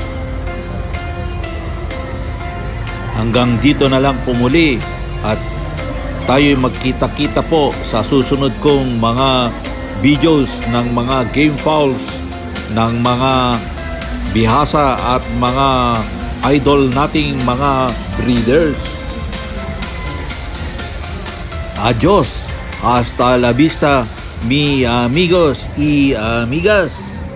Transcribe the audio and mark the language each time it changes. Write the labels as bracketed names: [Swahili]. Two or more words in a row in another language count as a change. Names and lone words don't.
[Filipino] Hanggang dito na lang po muli at tayo'y magkita-kita po sa susunod kong mga videos ng mga [English] game fowls [Filipino] ng mga bihasa at mga idol nating mga breeders. [Spanish] Adios, hasta la vista, mi amigos y amigas.